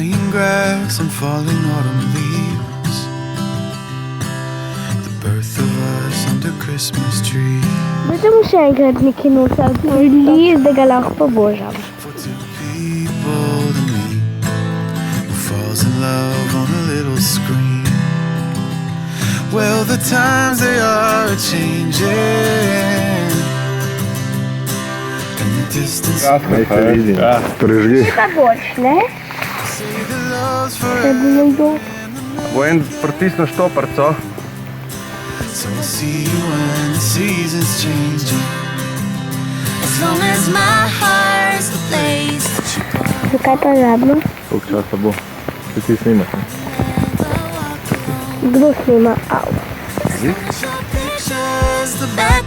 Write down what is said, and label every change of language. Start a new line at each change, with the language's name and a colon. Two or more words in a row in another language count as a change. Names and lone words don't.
English: grass and falling autumn leaves, the birth of us under Christmas tree.
Slovenian: Budemo še enkrat nekaj nosa odprli, da ga lahko pobožam.
English: For two people to meet, who falls in love on a little screen. Well, the times they are changing, and the distance
Slovenian: Preživi. Kako ne?
English: say the love's
Slovenian: Da
English: forever.
Slovenian: bi nekdo. Bo en pritisnil štoparco.
English: So I'll see you when the season's changing. As long as my heart's the place that you go.
Slovenian: Zakaj pa zadnjo? Koliko časa bo? Če ti snimaš, ne? Kdo snima? Au.
English: Your pictures, the best